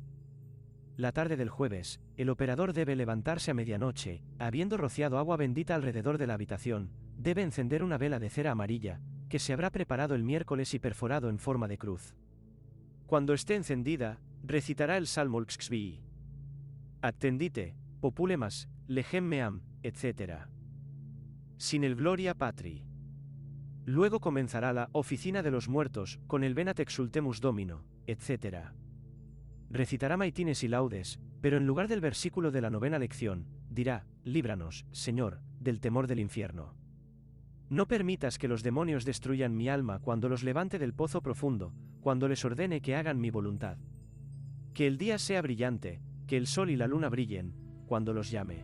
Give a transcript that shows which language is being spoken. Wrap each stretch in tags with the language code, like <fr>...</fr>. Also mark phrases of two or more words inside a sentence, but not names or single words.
<es>La tarde del jueves, el operador debe levantarse a medianoche, habiendo rociado agua bendita alrededor de la habitación, debe encender una vela de cera amarilla, que se habrá preparado el miércoles y perforado en forma de cruz. Cuando esté encendida, recitará el Salmo Lxxvi.</es> <la>Attendite, populemas, legem meam,</la> <es>etc. Sin el Gloria Patri. Luego comenzará la oficina de los muertos, con el</es> <la>Venat exultemus Domino,</la> <es>etc. Recitará maitines y laudes, pero en lugar del versículo de la 9ª lección, dirá, líbranos, Señor, del temor del infierno. No permitas que los demonios destruyan mi alma cuando los levante del pozo profundo, cuando les ordene que hagan mi voluntad. Que el día sea brillante, que el sol y la luna brillen, cuando los llame.</es>